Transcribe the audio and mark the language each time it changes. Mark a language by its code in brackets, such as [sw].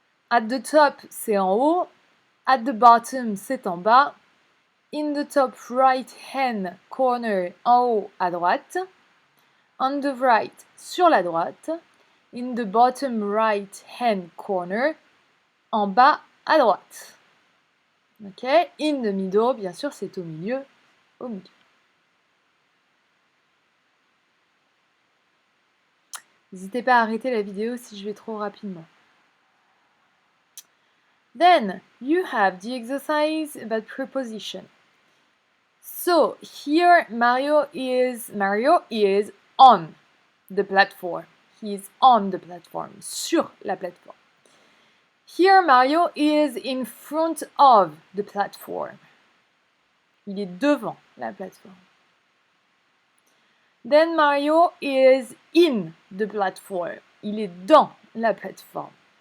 [en] at the top [fr] c'est en haut, [en] at the bottom [fr] c'est en bas, [en] in the top right hand corner, [fr] en haut à droite, [en] on the right [fr] sur la droite, [en] in the bottom right hand corner, [fr] en bas à droite. Ok, [en] in the middle, [fr] bien sûr, c'est au milieu, au milieu. N'hésitez pas à arrêter la vidéo si je vais trop rapidement. [en] Then, you have the exercise about preposition. So, here Mario is on the platform. He is on the platform, [fr] sur la plateforme. [en] Here Mario is in front of the platform. [fr] Il est devant la plateforme. [en] Then Mario is in the platform. [fr] Il est dans la plateforme.